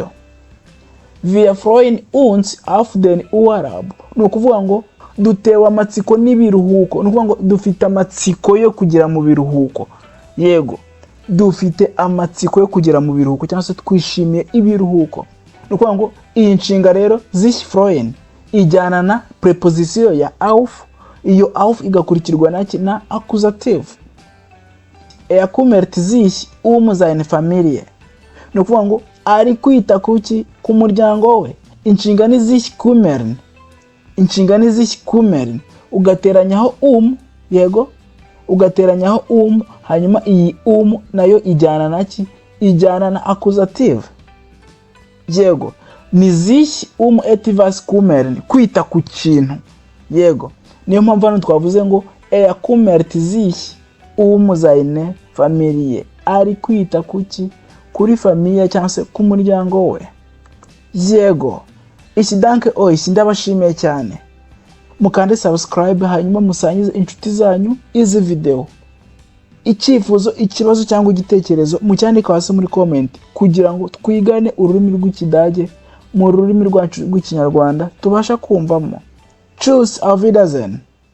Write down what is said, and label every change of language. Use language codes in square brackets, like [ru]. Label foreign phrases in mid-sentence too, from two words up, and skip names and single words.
[de] Wir freuen uns auf den Urlaub. [rw] No kuvuga ngo dutewe amatsiko n'ibiruhuko. No kuvuga ngo dufite amatsiko yo kugira mu biruhuko, yego. Dufite amatsiko yo kugira mu biruhuko cyangwa se twishimiye ibiruhuko. Ni ukuvuga ngo iyi nshinga rero [de] sich freuen [rw] ijyana na preposition ya auf. Iyo auf igakurikirwa naki? Na accusative. [de] Er kümmert sich seine Familie. [rw] Ni ukuvuga ngo ari kwita kuki? Ku muryango we. Inshinga ni [de] sich kümmern. [rw] Inshinga ni [de] sich kümmern, [rw] ugateranyaho yego, ugateranyaho hanyuma iyi nayo ijyana naki? Ijyana na accusative, yego. Ni [de] sich etwas kümmern, [rw] kwita ku kintu, yego. Niyo mpamvu hano twavuze ngo [de] er kümmert sich seine Familie. [rw] Ari kwita kuki? Kuri familie cyangwa se ku muryango we, yego. [de] Ich danke euch, [rw] ndabashimiye cyane. Mukande subscribe hanyuma musangize inshuti zanyu izi video. Icyifuzo, ikibazo cyangwa igitekerezo mucyandika hasi muri comment kugira ngo twigane ururimi rw'Ikidage mu rurimi rwacu rw'Ikinyarwanda tubasha kumvamo. [de] Tschüss, auf Wiedersehen.